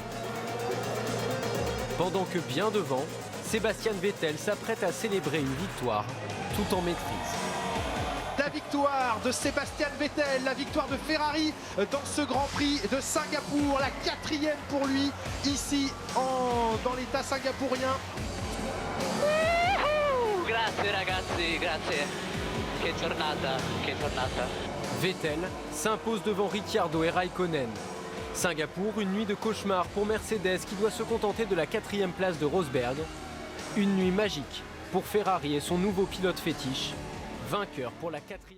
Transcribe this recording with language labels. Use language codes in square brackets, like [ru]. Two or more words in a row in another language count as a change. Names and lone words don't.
[fr] Pendant que bien devant, Sébastien Vettel s'apprête à célébrer une victoire tout en maîtrise. La victoire de Sébastien Vettel, la victoire de Ferrari dans ce Grand Prix de Singapour, la 4e pour lui ici dans l'état singapourien. [it] Grazie ragazzi, grazie. Che giornata, che giornata. [fr] Vettel s'impose devant Ricciardo et Raikkonen. Singapour, une nuit de cauchemar pour Mercedes qui doit se contenter de la 4e place de Rosberg. Une nuit magique pour Ferrari et son nouveau pilote fétiche, vainqueur pour la 4e.